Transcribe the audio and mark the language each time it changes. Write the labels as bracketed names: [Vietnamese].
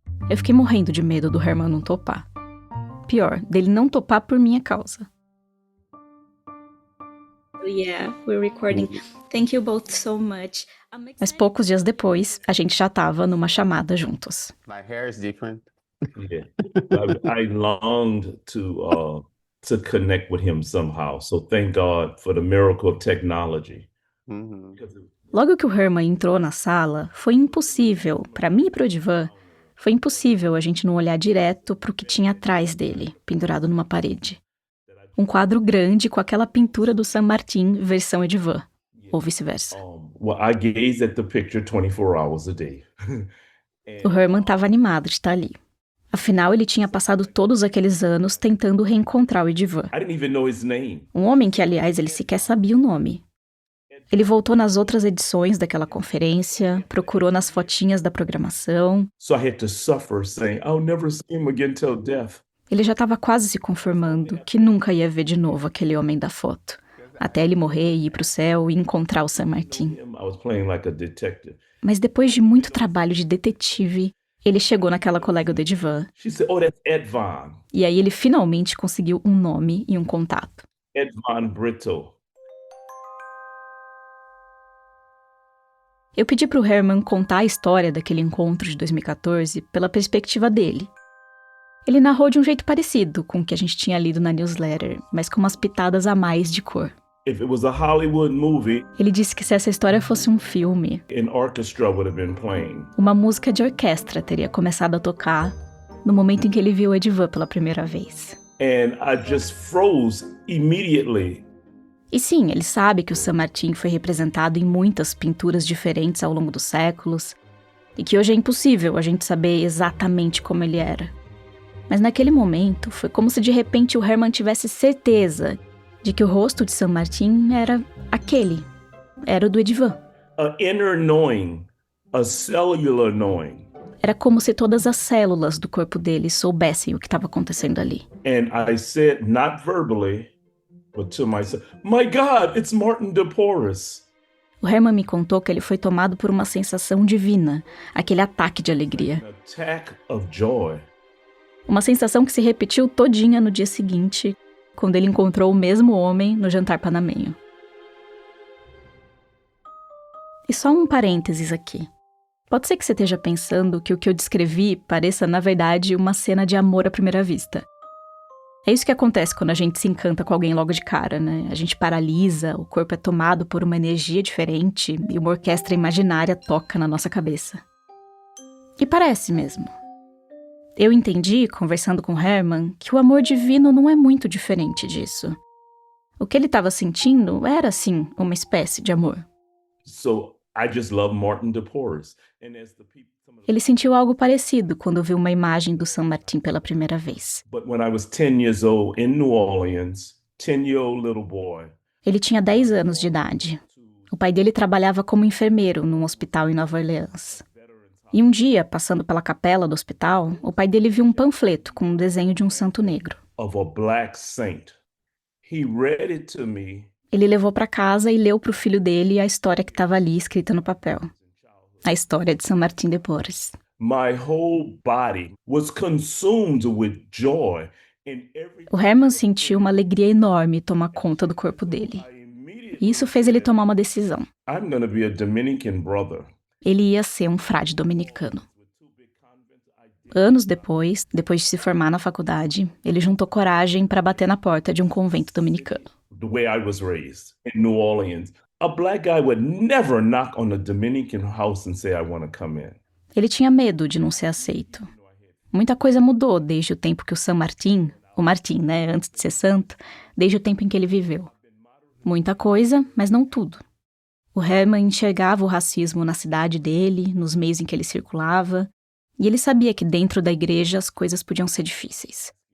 [Portuguese] Eu fiquei morrendo de medo do Herman não topar. Pior, dele não topar por minha causa. [English] Yeah, we're recording. Thank you both so much. [Portuguese] Mas poucos dias depois, a gente já estava numa chamada juntos. [English] My hair is different. Yeah. I longed to connect with him somehow. So thank God for the miracle of technology. Uhum. [Portuguese] Logo que o Herman entrou na sala, foi impossível, para mim e pro Edivan, foi impossível a gente não olhar direto pro que tinha atrás dele, pendurado numa parede. Um quadro grande com aquela pintura do San Martín versão Edivan, ou vice-versa. [English] Well, I gaze at the picture 24 hours a day. [Portuguese] O Herman estava animado de estar ali. Afinal, ele tinha passado todos aqueles anos tentando reencontrar o Edivan. [English] I didn't even know his name. [Portuguese] Um homem que, aliás, ele sequer sabia o nome. Ele voltou nas outras edições daquela conferência, procurou nas fotinhas da programação. [English] So I had to suffer saying, I'll never see him again till death. [Portuguese] Ele já estava quase se conformando que nunca ia ver de novo aquele homem da foto. Até ele morrer e ir pro céu e encontrar o San Martín. [English] I was playing like a detective. [Portuguese] Mas depois de muito trabalho de detetive, ele chegou naquela colega do Edivan. [English] She said, oh, that's Ed Von. [Portuguese] E aí ele finalmente conseguiu um nome e um contato. [English] Ed Von Brito. [Portuguese] Eu pedi pro Herman contar a história daquele encontro de 2014 pela perspectiva dele. Ele narrou de um jeito parecido com o que a gente tinha lido na newsletter, mas com umas pitadas a mais de cor. [English] If it was a Hollywood movie, [Portuguese] Ele disse que se essa história fosse um filme, [English] an orchestra would have been playing. [Portuguese] uma música de orquestra teria começado a tocar no momento em que ele viu o Edivan pela primeira vez. [English] And I just froze immediately. [Portuguese] E sim, ele sabe que o San Martín foi representado em muitas pinturas diferentes ao longo dos séculos, e que hoje é impossível a gente saber exatamente como ele era. Mas naquele momento, foi como se de repente o Herman tivesse certeza de que o rosto de San Martín era aquele, era o do Edivan. [English] An inner knowing, a cellular knowing. [Portuguese] Era como se todas as células do corpo dele soubessem o que estava acontecendo ali. [English] And I said, not verbally, but to myself, my God, it's Martin de Porres. [Portuguese] O Herman me contou que ele foi tomado por uma sensação divina, aquele ataque de alegria. [English] An attack of joy. [Portuguese] Uma sensação que se repetiu todinha no dia seguinte, quando ele encontrou o mesmo homem no jantar panamenho. E só um parênteses aqui. Pode ser que você esteja pensando que o que eu descrevi pareça, na verdade, uma cena de amor à primeira vista. É isso que acontece quando a gente se encanta com alguém logo de cara, né? A gente paralisa, o corpo é tomado por uma energia diferente e uma orquestra imaginária toca na nossa cabeça. E parece mesmo. Eu entendi, conversando com Herman, que o amor divino não é muito diferente disso. O que ele estava sentindo era, sim, uma espécie de amor. [English] So I just love Martin de Porres. And as the people, [Portuguese] Ele sentiu algo parecido quando viu uma imagem do San Martín pela primeira vez. [English] but when I was 10 years old in New Orleans, 10-year-old little boy, [Portuguese] Ele tinha 10 anos de idade. O pai dele trabalhava como enfermeiro num hospital em Nova Orleans. E um dia, passando pela capela do hospital, o pai dele viu um panfleto com um desenho de um santo negro. [English] of a black saint. He read it to me. [Portuguese] Ele levou para casa e leu para o filho dele a história que estava ali escrita no papel. A história de San Martín de Porres. [English] My whole body was consumed with joy. And every [Portuguese] O Herman sentiu uma alegria enorme tomar conta do corpo dele. [English] I immediately, [Portuguese] E isso fez ele tomar uma decisão. [English] I'm going to be a Dominican brother. [Portuguese] Ele ia ser um frade dominicano. Anos depois de se formar na faculdade, ele juntou coragem para bater na porta de um convento dominicano. [English] The way I was raised in New Orleans, a black guy would never knock on a Dominican house and say, I want to come in. [Portuguese] Ele tinha medo de não ser aceito. Muita coisa mudou desde o tempo que o San Martín, o Martín, né, antes de ser santo, desde o tempo em que ele viveu. Muita coisa, mas não tudo. O Herman enxergava o racismo na cidade dele, nos meios em que ele circulava, e ele sabia que dentro da igreja as coisas podiam ser difíceis.